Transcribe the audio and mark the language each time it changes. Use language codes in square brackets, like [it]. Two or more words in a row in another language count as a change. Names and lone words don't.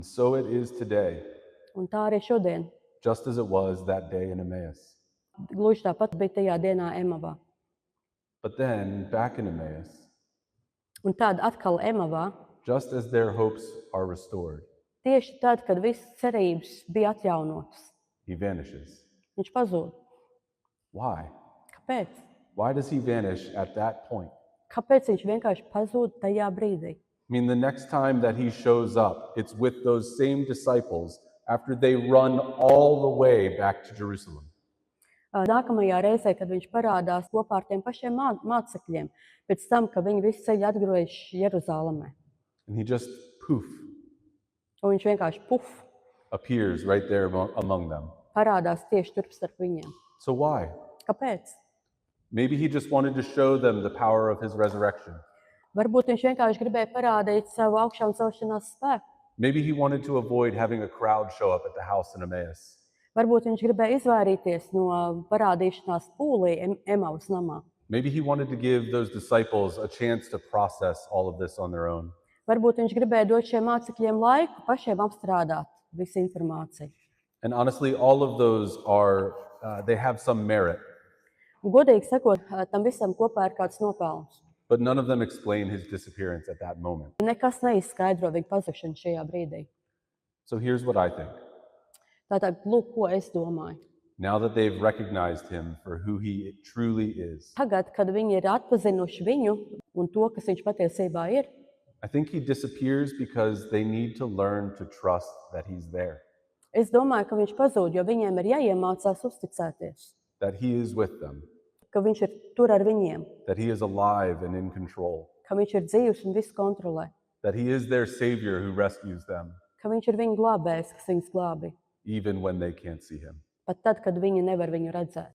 [en] So it is today, [lv] Un tā arī šodien. [en] just as it was that day in Emmaus. [lv] Gluži tāpat bija tajā dienā Emavā. [en] But then, back in Emmaus, [lv] Un tad atkal Emavā, [en] just as their hopes are restored, [lv] tieši tad, kad visas cerības bija atjaunotas, [en] he vanishes. [lv] viņš pazūd. [en] Why? [lv] Kāpēc? [en] Why does he vanish at that point? [lv] Kāpēc viņš vienkārši pazūd tajā brīdī? [en] I mean, the next time that he shows up, it's with those same disciples after they run all the way back to Jerusalem. [lv] Nākamajā reizē, kad viņš parādās kopā ar tiem pašiem mācekļiem, pēc tam, ka viņi visi ceļi atgriežas Jeruzalemē. [en] And he just poof, [lv] Un viņš vienkārši [en] appears right there among them. [lv] parādās tieši turp starp viņiem. [en] So why? [lv] Kāpēc? [en] Maybe he just wanted to show them the power of his resurrection. [lv] Varbūt viņš vienkārši gribēja parādīt savu augšām celšanās spēku. [en] Maybe he wanted to avoid having a crowd show up at the house in Emmaus. [lv] Varbūt viņš gribēja izvairīties no parādīšanās pūlī Emavas namā. [en] Maybe he wanted to give those disciples a chance to process all of this on their own. [lv] Varbūt viņš gribēja dot šiem mācekļiem laiku pašiem apstrādāt visu informāciju. [en] And honestly, all of those are, they have some merit, [lv] Un, godīgi sakot, tam visam kopā ir kāds nopelns. [en] but none of them explain his disappearance at that moment. [lv] Nekas neizskaidro viņa pazukšanu šajā brīdī. [en] So here's what I think. [lv] Tātad, lūk, ko es domāju. [en] Now that they've recognized him for who he truly is, [lv] Tagad, kad viņi ir atpazinuši viņu un to, kas viņš patiesībā ir, [en] I think he disappears because they need to learn to trust that he's there, [lv] es domāju, ka viņš pazūd, jo viņiem ir jāiemācās uzticēties, [en] that he is with them, [lv] ka viņš ir tur ar viņiem, [en] that he is alive and in control, [lv] ka viņš ir dzīvs un visu kontrolē, [en] that he is their savior who rescues them, [lv] ka viņš ir viņu glābējs, kas viņus glābi, [en] even when they can't see him. [lv] pat tad, kad viņi nevar viņu redzēt.